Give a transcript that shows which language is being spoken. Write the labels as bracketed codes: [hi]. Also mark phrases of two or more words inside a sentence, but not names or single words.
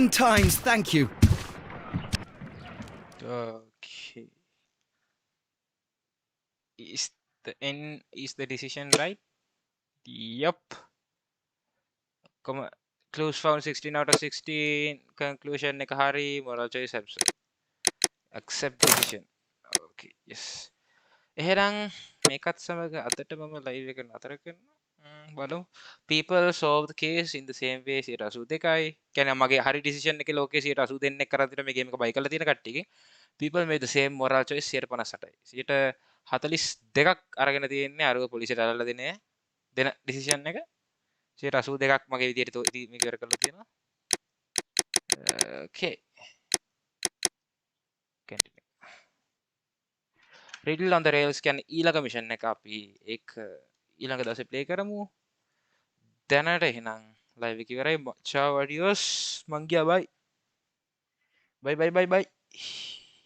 [en] 1,000 times thank you. Okay. Is the decision right? Yup. Clues found 16 out of 16. [si] Conclusion එක හරි. [en] Moral choice absent. Accept decision. Okay. Yes. [si] එහෙනම් මේකත් සමග අදට මම ලයිව් එක නතර කරනවා. බලමු. [en] People solve the case in the same way 82යි. [si] කියන්නේ මගේ හරි decision එකේ ලෝකේ 82 දෙනෙක් කරන් තියෙන මේ ගේම් එක බයි කරලා තියෙන කට්ටියගේ [en] people made the same moral choice 58යි. [si] 42ක් අරගෙන තියෙන්නේ අරුව පොලිසියට අරලා දෙන decision එක. 82ක් මගේ විදියට මේක ඉවර කරලා තියෙනවා. [en] Okay. Continue. [si] Riddle on the rails කියන්නේ ඊළඟ මිෂන් එක අපි ඒක ඊළඟ දවසේ ප්ලේ කරමු. දැනට එහෙනම් ලයිව් එක ඉවරයි. [en] ciao adios [si] මං ගියා [en] bye. Bye bye bye bye.